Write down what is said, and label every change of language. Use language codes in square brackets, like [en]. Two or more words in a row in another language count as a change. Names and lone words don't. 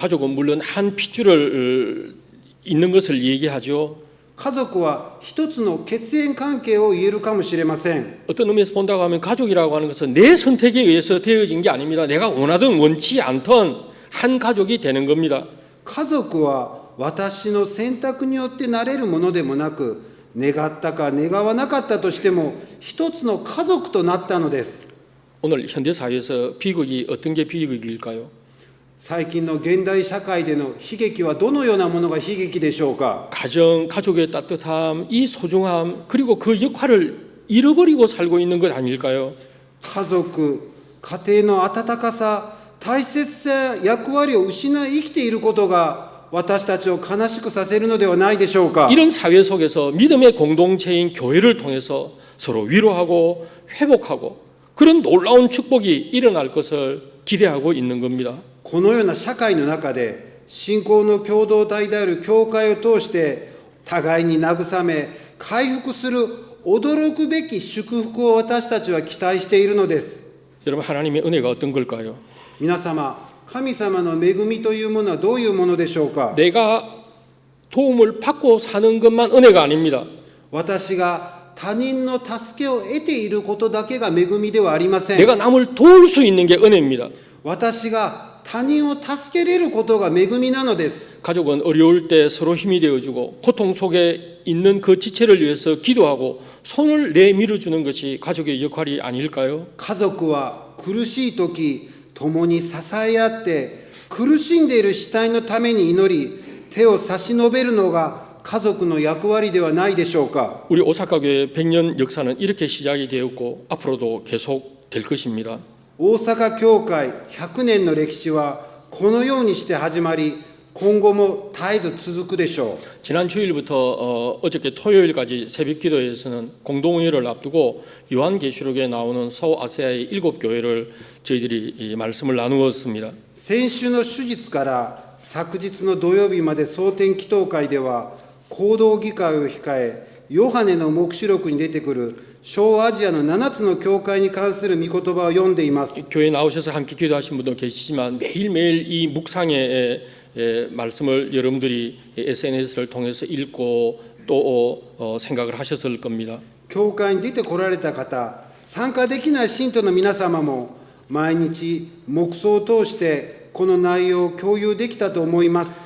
[ko] 가족은 물론 한 핏줄을 있는 것을 얘기하죠. [ja] 家族は一つの血縁関係を言えるかもしれません。 [ko] 어떤 의미에서 본다고 하면 가족이라고 하는 것은 내 선택에 의해서 되어진 게 아닙니다. 내가 원하든 원치 않던 한 가족이 되는 겁니다. [ja] 家族は私の選択によってなれるものでもなく、願ったか願わなかったとしても一つの家族となったのです。 [ko] 오늘 현대 사회에서 비극이 어떤 게 비극일까요? [ja] 最近の現代社会での悲劇はどのようなものが悲劇でしょうか。 [ko] 가정, 가족의 따뜻함, 이 소중함, 그리고 그 역할을 잃어버리고 살고 있는 것 아닐까요? [ja] 家族、家庭の温かさ、大切さ、役割を失い生きていることが私たちを悲しくさせるのではないでしょうか。 [ko] 이런 사회 속에서 믿음의 공동체인 교회를 통해서 서로 위로하고 회복하고 그런 놀라운 축복이 일어날 것을 기대하고 있는 겁니다. [ja] このような社会の中で信仰の共同体である教会を通して互いに慰め回復する驚くべき祝福を私たちは期待しているのです。 [ko] 여러분 하나님의 은혜가 어떤 걸까요? [ja] 皆様、神様の恵みというものはどういうものでしょうか。 [ko] 내가 도움을 받고 사는 것만 은혜가 아닙니다. [ja] 私が他人の助けを得ていることだけが恵みではありません。 [ko] 내가 남을 도울 수 있는 게 은혜입니다. [ja] 私が他人を助けれることが恵みなのです。 [ko] 가족은 어려울 때 서로 힘이 되어주고 고통 속에 있는 그 지체를 위해서 기도하고 손을 내밀어주는 것이 가족의 역할이 아닐까요? [ja] 家族は苦しい時共に支え合って苦しんでいる死体のために祈り手を差し伸べるのが家族の役割ではないでしょうか。 [ko] 우리 오사카 교회 100년 역사는 이렇게 시작이 되었고 앞으로도 계속 될 것입니다. [ja] 大阪教会100年の歴史はこのようにして始まり今後も絶えず続くでしょう。 [ko] 지난 주일부터 어저께 토요일까지 새벽 기도에서는 공동회의를 앞두고 요한계시록에 나오는 서아시아의 7교회를 저희들이 이 말씀을 나누었습니다. [ja] 先週の手術から昨日の土曜日まで総点祈祷会では行動議会を控えヨハネの黙示録に出てくる小アジアの7つの教会に関する御言葉を読んでいます。 [ko] 교회 나오셔서 함께 기도하신 분도 계시지만 매일매일 이 묵상의 말씀을 여러분들이 SNS를 통해서 읽고 또 생각을 하셨을 겁니다. [ja] 教会に出てこられた方、参加できない信徒の皆様も毎日黙想を通してこの内容を共有できたと思います。